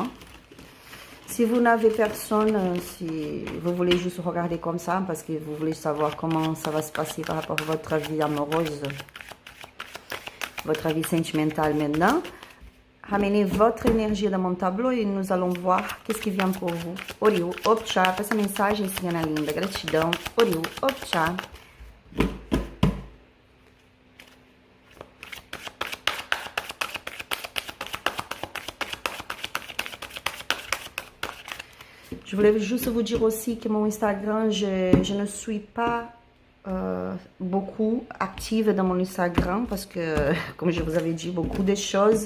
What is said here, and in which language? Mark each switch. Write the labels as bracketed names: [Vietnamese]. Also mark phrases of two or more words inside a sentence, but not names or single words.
[French] Si vous n'avez personne, si vous voulez juste regarder comme ça, parce que vous voulez savoir comment ça va se passer par rapport à votre vie amoureuse, votre vie sentimentale maintenant, ramenez votre énergie dans mon tableau et nous allons voir qu'est-ce qui vient pour vous. Orio, Opcha, [Portuguese] essa mensagem, Ana linda, gratidão. Orio, Opcha. [French] Je voulais juste vous dire aussi que mon Instagram, je ne suis pas beaucoup active dans mon Instagram parce que, comme je vous avais dit, beaucoup de choses.